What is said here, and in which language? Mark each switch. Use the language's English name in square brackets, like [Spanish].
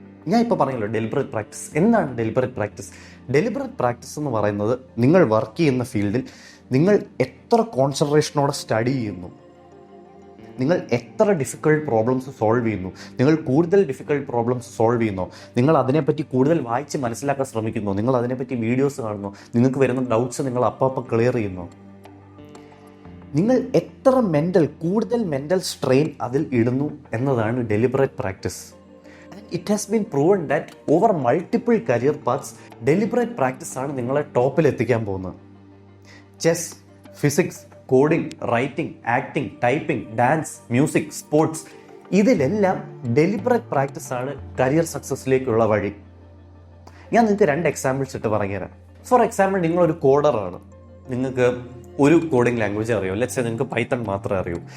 [Malayalam] ഞാൻ ഇപ്പോൾ പറഞ്ഞല്ലോ ഡെലിബറേറ്റ് പ്രാക്ടീസ്. എന്താണ് ഡെലിബറേറ്റ് പ്രാക്ടീസ്? ഡെലിബറേറ്റ് പ്രാക്ടീസ് എന്ന് പറയുന്നത് നിങ്ങൾ വർക്ക് ചെയ്യുന്ന ഫീൽഡിൽ നിങ്ങൾ എത്ര കോൺസെൻട്രേഷനോടെ സ്റ്റഡി ചെയ്യുന്നു, നിങ്ങൾ എത്ര ഡിഫിക്കൾട്ട് പ്രോബ്ലംസ് സോൾവ് ചെയ്യുന്നു, നിങ്ങൾ കൂടുതൽ ഡിഫിക്കൾട്ട് പ്രോബ്ലംസ് സോൾവ് ചെയ്യുന്നോ, നിങ്ങൾ അതിനെപ്പറ്റി കൂടുതൽ വായിച്ച് മനസ്സിലാക്കാൻ ശ്രമിക്കുന്നു, നിങ്ങൾ അതിനെപ്പറ്റി വീഡിയോസ് കാണുന്നു, നിങ്ങൾക്ക് വരുന്ന ഡൗട്ട്സ് നിങ്ങൾ അപ്പം ക്ലിയർ ചെയ്യുന്നു, നിങ്ങൾ എത്ര കൂടുതൽ മെൻ്റൽ സ്ട്രെയിൻ അതിൽ ഇടുന്നു എന്നതാണ് deliberate practice. [English] It has been proven that over multiple career paths, deliberate practice [Malayalam] ആണ് നിങ്ങളെ ടോപ്പിൽ എത്തിക്കാൻ പോകുന്നത്. Chess, physics, coding, writing, acting, typing, dance, music, sports, ഇതിലെല്ലാം ഡെലിബറേറ്റ് പ്രാക്ടീസ് ആണ് കരിയർ സക്സസ്സിലേക്കുള്ള വഴി. ഞാൻ നിങ്ങൾക്ക് 2 എക്സാമ്പിൾസ് ഇട്ട് പറഞ്ഞുതരാം. [English] for example, [Malayalam] നിങ്ങളൊരു കോഡറാണ്, നിങ്ങൾക്ക് ഒരു കോഡിംഗ് ലാംഗ്വേജ് അറിയോ, [English] let's say [Malayalam] നിങ്ങൾക്ക് പൈത്തൺ മാത്രമേ അറിയൂ.